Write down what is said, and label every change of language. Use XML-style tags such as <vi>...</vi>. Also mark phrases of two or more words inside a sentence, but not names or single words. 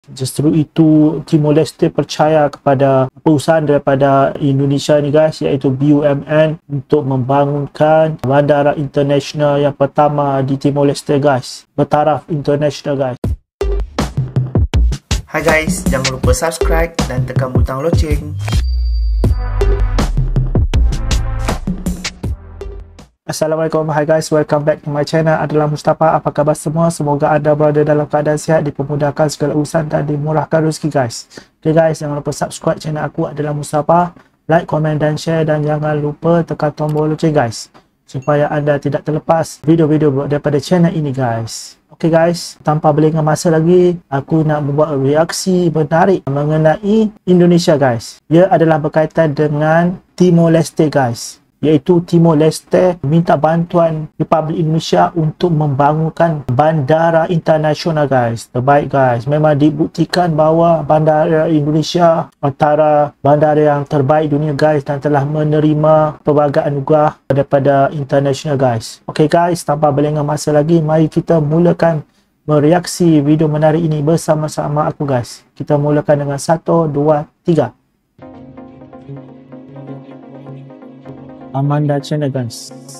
<ms>Justru itu Timor Leste percaya kepada perusahaan daripada Indonesia ni guys, iaitu BUMN, untuk membangunkan bandara international yang pertama di Timor Leste guys, bertaraf international guys. Hai guys, jangan lupa subscribe dan tekan butang loceng. Assalamualaikum,</ms> <en>hi guys, welcome back to my channel.</en> <ms>Adalah Mustafa. Apa khabar semua? Semoga anda berada dalam keadaan sihat, dipermudahkan segala urusan dan dimurahkan rezeki guys. Okay guys, jangan lupa</ms> <en>subscribe channel</en> <ms>aku Adalah Mustafa, like, komen dan share, dan jangan lupa tekan tombol loceng guys, supaya anda tidak terlepas video-video daripada channel ini guys. Okay guys, tanpa berlengah masa lagi, aku nak membuat reaksi menarik mengenai Indonesia guys. Ia adalah berkaitan dengan Timor Leste guys, iaitu Timor Leste minta bantuan Republik Indonesia untuk membangunkan bandara internasional guys. Terbaik guys, memang dibuktikan bahawa bandara Indonesia antara bandara yang terbaik dunia guys, dan telah menerima pelbagai anugerah daripada international guys. Okay guys, tanpa berlengah masa lagi, mari kita mulakan mereaksi video menarik ini bersama-sama aku guys. Kita mulakan dengan 1, 2, 3. Amanda Channel guys.</ms>